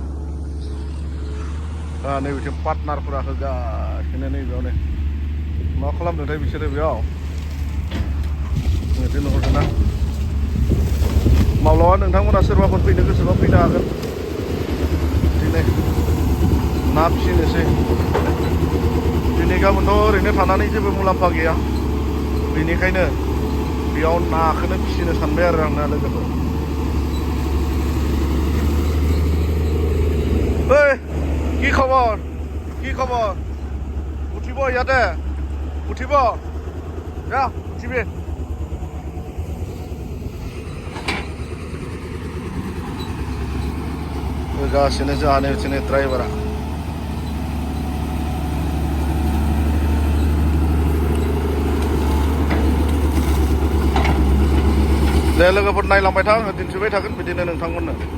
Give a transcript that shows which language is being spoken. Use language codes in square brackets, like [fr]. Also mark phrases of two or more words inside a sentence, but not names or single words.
[brx] नैबेथिं पार्टनारफोरा होगासिनो नैबेयावनो मा खालामदोंथाय बिसोरो बेयाव बिदिनो हरदों ना माब्लाबा नोंथांमोना सोरबाफोर फैनो गोसोबा फैनो हागोन दिनै ना फिसिनोसै दिनै गाबोनथ' ओरैनो थानानै जेबो मुलाम्फा गैया बेनिखायनो बेयाव नाखौनो फिसिनो सानबाय आरो आंना लोगोफोर [as] ओइ কি খবর উঠিব ইয়াতে উঠিব যা উঠিবি [brx] होगासिनो जोंहानि बिदिनो ड्राइभारा दे लोगोफोर नायलांबाय था आङो दिन्थिबाय थागोन बिदिनो नोंथांमोननो